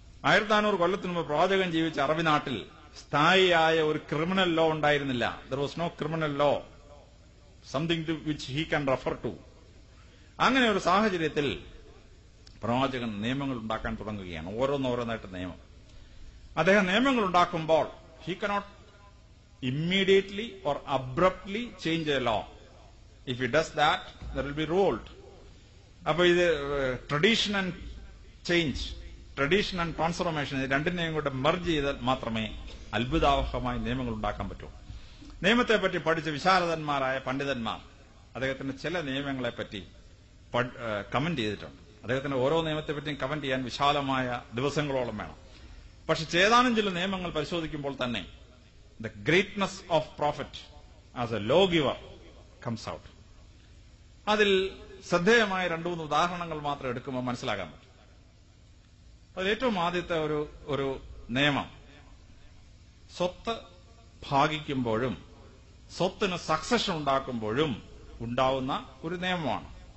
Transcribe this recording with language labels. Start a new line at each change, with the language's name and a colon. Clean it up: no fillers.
Malayalam: 1400 കൊല്ലത്തിന് മുമ്പ് പ്രവാചകൻ ജീവിച്ച അറബി നാട്ടിൽ സ്ഥായിയായ ഒരു ക്രിമിനൽ ലോ ഉണ്ടായിരുന്നില്ല.
English: There was no criminal law, something to which he can refer to.
Malayalam: അങ്ങനെ ഒരു സാഹചര്യത്തിൽ പ്രവാചകൻ നിയമങ്ങൾ ഉണ്ടാക്കാൻ തുടങ്ങുകയാണ്. ഓരോന്നോരോന്നായിട്ട് നിയമം. അദ്ദേഹം നിയമങ്ങൾ ഉണ്ടാക്കുമ്പോൾ
English: He cannot immediately or abruptly change a law. If he does that, there will be revolt.
Malayalam: അപ്പൊ ഇത് tradition and change, tradition and transformation, ഇത് രണ്ടിനെയും കൂടെ മെർജ് ചെയ്താൽ മാത്രമേ അത്ഭുതാവഹമായ നിയമങ്ങൾ ഉണ്ടാക്കാൻ പറ്റൂ. നിയമത്തെപ്പറ്റി പഠിച്ച വിശാരദന്മാരായ പണ്ഡിതന്മാർ അദ്ദേഹത്തിന്റെ ചില നിയമങ്ങളെപ്പറ്റി കമന്റ് ചെയ്തിട്ടുണ്ട്. അദ്ദേഹത്തിന്റെ ഓരോ നിയമത്തെപ്പറ്റിയും കമന്റ് ചെയ്യാൻ വിശാലമായ ദിവസങ്ങളോളം വേണം. പക്ഷെ ഏതാനും ചില നിയമങ്ങൾ പരിശോധിക്കുമ്പോൾ തന്നെ
English: the greatness of prophet as a lawgiver comes out.
Malayalam: അതിൽ ശ്രദ്ധേയമായ 2-3 ഉദാഹരണങ്ങൾ മാത്രം എടുക്കുമ്പോൾ മനസ്സിലാക്കാൻ പറ്റും. അതിൽ ഏറ്റവും ആദ്യത്തെ ഒരു നിയമം സ്വത്ത് ഭാഗിക്കുമ്പോഴും സ്വത്തിന് സക്സഷൻ ഉണ്ടാക്കുമ്പോഴും ഉണ്ടാവുന്ന ഒരു നിയമമാണ്.